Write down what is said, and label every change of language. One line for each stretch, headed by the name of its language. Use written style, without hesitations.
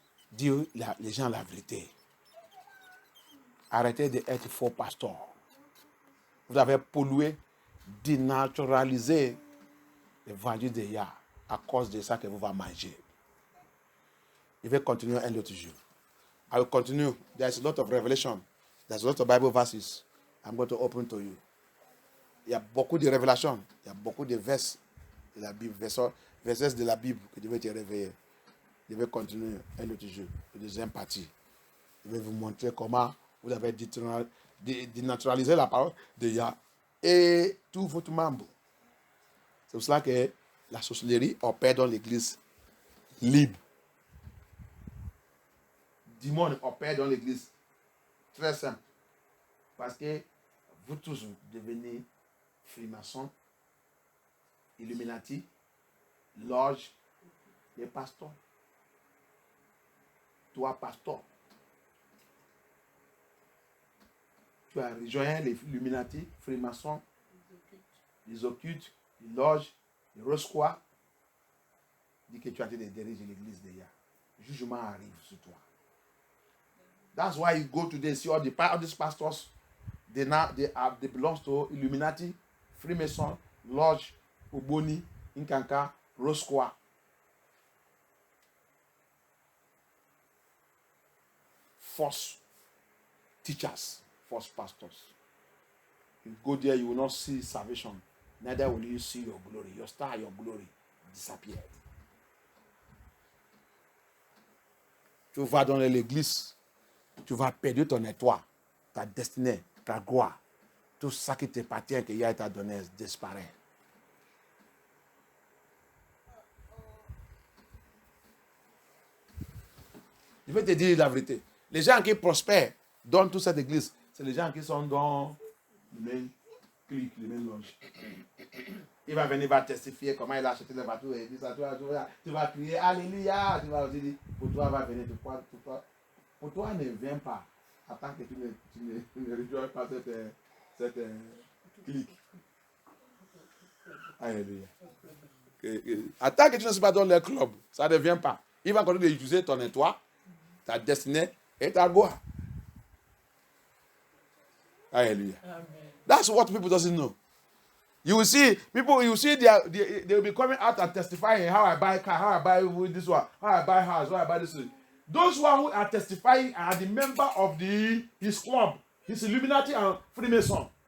French: Dis les gens la vérité. Arrêtez d'être faux pasteur. Vous avez pollué, dénaturalisé l'évangile de Yah à cause de ça que vous allez manger. Il va continuer un autre jour.
English: I will continue. There's a lot of revelation. There's a lot of Bible verses. I'm going to open to you.
French: Il y a beaucoup de révélations. Il y a beaucoup de versets de la Bible, versets de la Bible que je vais te réveiller. Je vais continuer un autre jour, la deuxième partie. Je vais vous montrer comment vous avez dénaturalisé la parole de Yah et tout votre membre. C'est pour cela que la sorcellerie opère dans l'église libre. Démon opère dans l'église. Très simple. Parce que vous tous vous devenez Freemason, Illuminati, Loge, les pasteurs. Toi, pasteur, tu as rejoint les Illuminati, Freemason, ils occultent, ils logent, ils reçoivent. Dis que tu as été diriger l'église déjà. Jugement arrive sur toi.
English: That's why you go today, see all these pastors, they belong to Illuminati, Freemason, Lodge, Uboni, Inkanka, Roscoe. False teachers, false pastors. You go there, you will not see salvation. Neither will you see your glory. Your star, your glory disappeared.
French: Tu vas dans l'église, tu vas perdre ton étoile, ta destinée, ta gloire. Tout ça qui t'appartient, que Yahweh t'a donné, disparaît. Je vais te dire la vérité. Les gens qui prospèrent dans toute cette église, c'est les gens qui sont dans le même clic, le même loge. Il va venir, il va testifier comment il a acheté les bateaux et dit ça, tu vas crier Alléluia. Tu vas aussi dire, pour toi, va venir, pour toi, ne viens pas. Attends que tu ne rejoins pas cette clique. Alléluia. Attends que tu ne sois pas dans le club, ça ne vient pas. Il va continuer d'utiliser ton étoile, ta destinée et ta gloire. Hallelujah. Amen.
English: That's what people doesn't know. You will see people. You see they will be coming out and testifying how I buy car, how I buy this one, how I buy house, how I buy this one. Those one who are testifying are the member of his club, his Illuminati and Freemason.